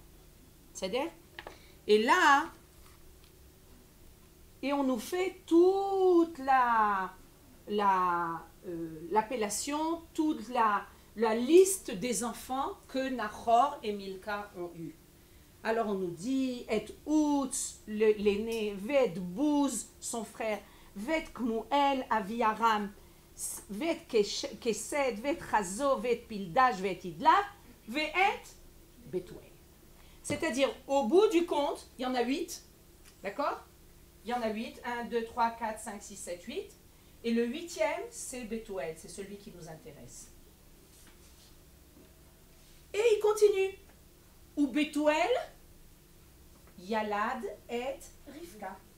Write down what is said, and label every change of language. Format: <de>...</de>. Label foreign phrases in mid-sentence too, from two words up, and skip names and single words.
<fr>C'est-à-dire, et là, et on nous fait toute l'appellation, toute la liste des enfants que Nahor et Milka ont eu. Alors on nous dit, et Outz, l'aîné,</fr> <he>ואת בוז,</he> <fr>son frère,</fr> <he>ואת קמואל, אבי ארם, ואת כשד, ואת חזו, ואת פלדש, ואת ידלף, ואת בתואל.</he> <fr>C'est-à-dire, au bout du compte, il y en a 8, d'accord? Il y en a 8, 1, 2, 3, 4, 5, 6, 7, 8. Et le 8e, c'est Betuel, c'est celui qui nous intéresse. Et il continue.</fr> <he>ובתואל ילד את רבקה.</he>